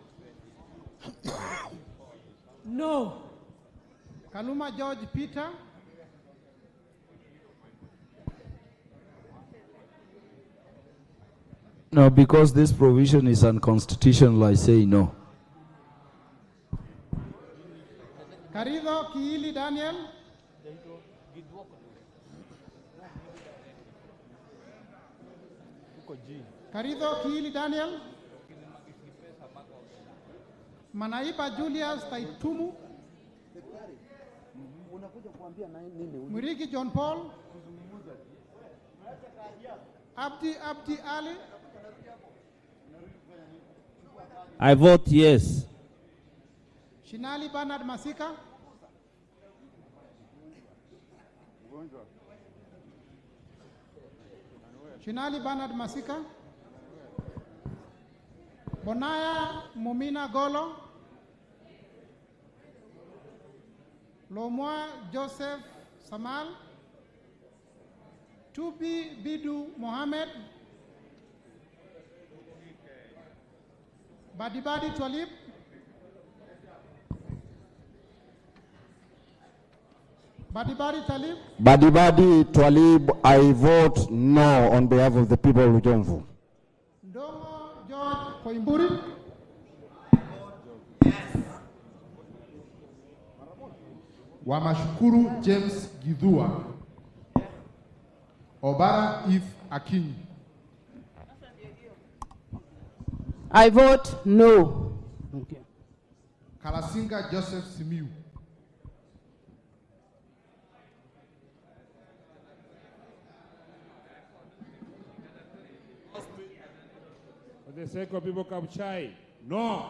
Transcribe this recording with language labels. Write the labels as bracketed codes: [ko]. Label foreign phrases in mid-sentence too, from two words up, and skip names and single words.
[en] No. Kaluma George Peter. No, because this provision is unconstitutional, I say no. Karido Kiili Daniel. Karido Kiili Daniel. Manaiba Julius Taitumu. Mwirigi John Paul. Abdi Ali. I vote yes. Shinali Bernard Masika. Shinali Bernard Masika. Bonaya Mumina Golo. Lomwa Joseph Samal. Tubi Bidu Mohammed. Badibadi Twalib. Badibadi Talib. Badibadi Twalib, I vote no on behalf of the people of Jomvu. Ndongo George Koimburi. Wamashukuru James Gidhua. Obara Eve Akinyi. I vote no. Okay. Kalasinga Joseph Simiu. For the sake of people Kabuchai, no.